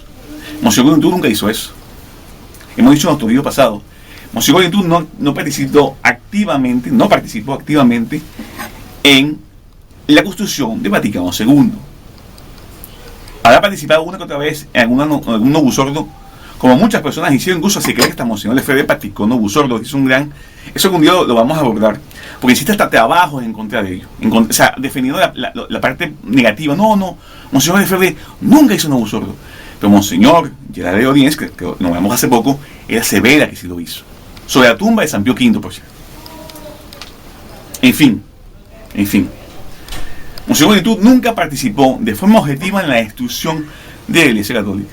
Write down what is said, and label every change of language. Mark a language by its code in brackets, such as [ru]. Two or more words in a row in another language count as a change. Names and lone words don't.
[es] Monseñor Godin Took nunca hizo eso. Hemos dicho en nuestro video pasado, Monseñor Godin Took no participó activamente en la construcción de Vaticano II. Habrá participado una que otra vez en algún [la] novus ordo, [es] como muchas personas hicieron, incluso se cree que hasta Monseñor Lefebvre practicó [la] novus ordo. [es] Eso algún día lo vamos a abordar, porque existe hasta trabajos en contra de ello, o sea, defendiendo la parte negativa. No, Monseñor Lefebvre nunca hizo [la] novus ordo, [es] pero Monseñor Gerard de Audience, que lo vemos hace poco, era severa que sí lo hizo, sobre la tumba de San Pío V, por cierto. En fin, Monseñor Godin Took nunca participó de forma objetiva en la destrucción de la Iglesia Católica.